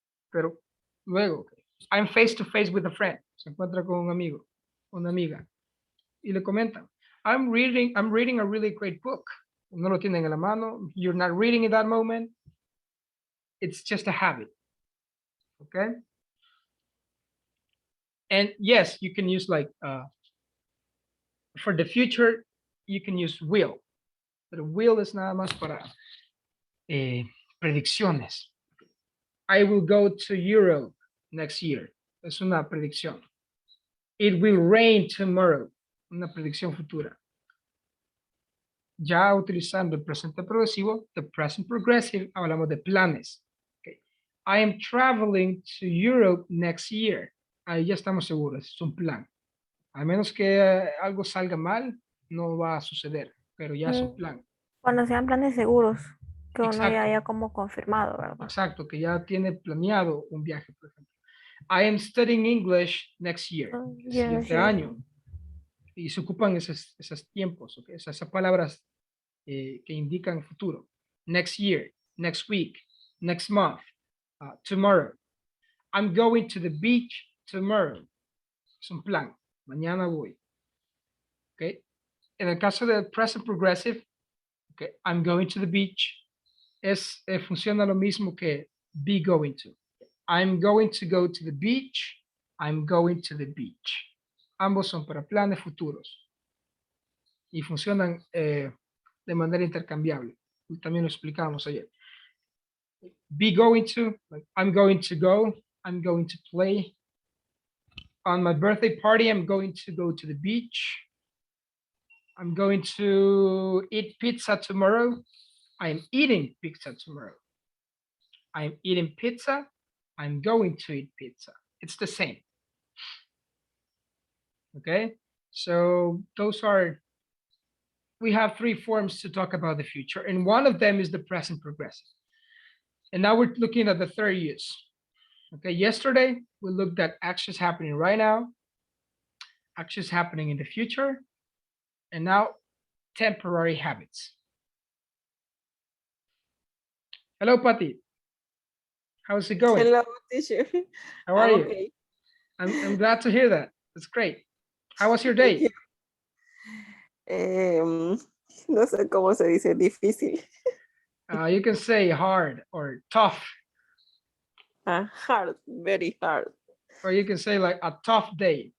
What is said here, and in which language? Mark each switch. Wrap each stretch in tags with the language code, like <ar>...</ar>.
<es>Pero luego,</es> <en>okay, I'm face to face with a friend.</en> <es>Se encuentra con un amigo, una amiga. Y le comentan,</es> <en>I'm reading a really great book.</en> <es>No lo tienen en la mano.</es> <en>You're not reading in that moment. It's just a habit. Okay. And yes, you can use like, for the future, you can use will.</en> <es>Pero will es nada más para predicciones.</es> <en>I will go to Europe next year.</en> <es>Es una predicción.</es> <en>It will rain tomorrow.</en> <es>Una predicción futura. Ya utilizando el presente progresivo, the present progressive, hablamos de planes. Okay.</es> <en>I am traveling to Europe next year.</en> <es>Ahí ya estamos seguros, es un plan. A menos que algo salga mal, no va a suceder, pero ya es un plan. Cuando sean planes seguros, que uno ya Exacto. haya como confirmado, ¿verdad? Exacto, que ya tiene planeado un viaje, por ejemplo.</es> <en>I am studying English next year,</en> <es>el siguiente año. Y se ocupan esos tiempos, okay? Esas palabras que indican futuro.</es> <en>next year, next week, next month, tomorrow. I'm going to the beach tomorrow.</en> <es>Es un plan. Mañana voy.</es> <en>Okay.</en> <es>En el caso del</es> <en>present progressive, okay, I'm going to the beach.</en> <es>Funciona lo mismo que be going to.</es> <en>I'm going to go to the beach. I'm going to the beach.</en> <es>Ambos son para planes futuros. Y funcionan de manera intercambiable. También lo explicamos ayer.</es> <en>Be going to, like I'm going to go. I'm going to play. On my birthday party, I'm going to go to the beach. I'm going to eat pizza tomorrow. I'm eating pizza tomorrow. I'm eating pizza. I'm going to eat pizza. It's the same. Okay, so those are, we have three forms to talk about the future, and one of them is the present progressive. And now we're looking at the third use. Okay, yesterday we looked at actions happening right now, actions happening in the future, and now temporary habits. Hello, Patty. How's it going? Hello, teacher. How are I'm you? okay. I'm glad to hear that. That's great. How was your Thank day? you.</en> <es>No sé cómo se dice difícil.</es> <en>You can say hard or tough, Hard, very hard. or you can say like a tough day.</en>